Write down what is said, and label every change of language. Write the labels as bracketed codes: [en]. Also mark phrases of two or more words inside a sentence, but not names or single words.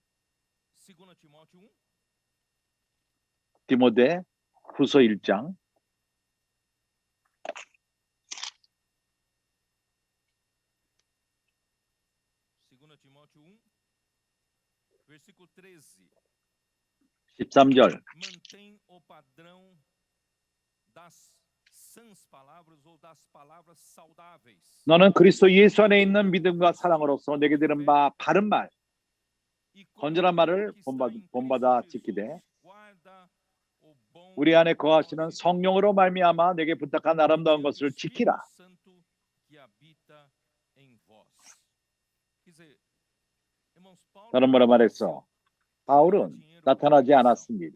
[ko] 디모데 후서 1장 13절 [pt] mantém o padrão das sãs palavras ou das palavras saudáveis. [ko] 너는 그리스도 예수 안에 있는 믿음과 사랑으로서 내게 들은 바 바른 말 건전한 말을 본받아 지키되 우리 안에 거하시는 성령으로 말미암아 내게 부탁한 아름다운 것을 지키라. 다른 말로 말해서 바울은 나타나지 않았습니다.